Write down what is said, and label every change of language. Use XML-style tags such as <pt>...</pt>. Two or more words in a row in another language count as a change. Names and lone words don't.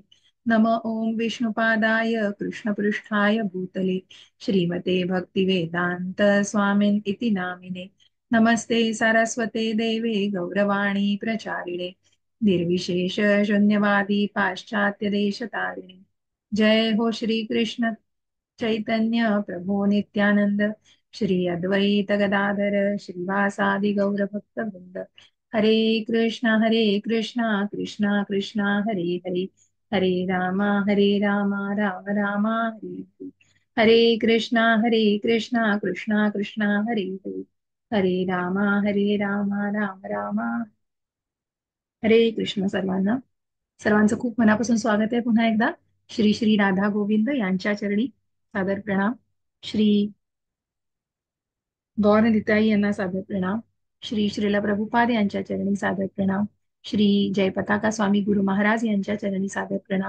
<sa>नम ओं विष्णुपादाय कृष्णपृष्ठाय भूतले श्रीमते भक्तिवेदान्त स्वामिन् इति नामिने। नमस्ते सारस्वते देवे गौरवाणी प्रचारिणे निर्विशेष शून्यवादी पाश्चात्य देशतारिणे। जय हो श्री कृष्ण चैतन्य प्रभो नित्यानंद श्री अद्वैत गदाधर श्रीवासादि गौर भक्त वृंद। हरे कृष्णा कृष्णा कृष्णा हरे हरे हरे राम राम राम हरे हरे। हरे कृष्णा कृष्णा कृष्णा हरे हरे हरे राम राम राम हरे कृष्ण।</sa> <mr>सर्वांचं खूप मनापासून स्वागत आहे पुन्हा एकदा श्री श्री राधा गोविंद यांच्या चरणी सादर प्रणाम। श्री गौर निताई यांना सादर प्रणाम। श्री श्रीला प्रभुपाद यांच्या चरणी सादर प्रणाम। श्री जयपताका स्वामी गुरु महाराज यांच्या चरणी सादर प्रणाम।</mr>